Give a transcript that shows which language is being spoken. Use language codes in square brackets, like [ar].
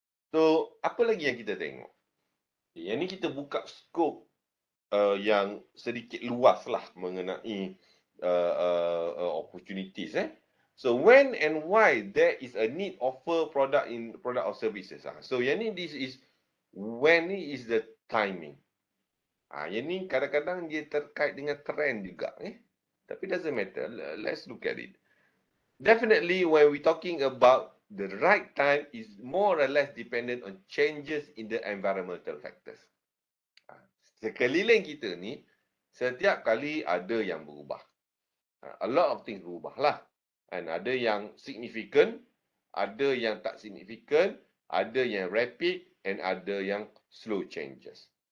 [ms] So, apa lagi yang kita tengok? Yang ni kita buka skop yang sedikit luas lah mengenai opportunities. [en] So, when and why there is a need offer product or services. [ms] So, yang ni [en] this is when is the timing. [ms] Yang ni kadang-kadang dia terkait dengan trend juga. Tapi [en] doesn't matter. Let's look at it. Definitely when we talking about the right time is more or less dependent on changes in the environmental factors. [ms] Sekeliling kita ni, setiap kali ada yang berubah. [en] A lot of things [ms] berubah lah. And ada yang significant, ada yang tak significant, ada yang rapid, and ada yang [en] slow changes.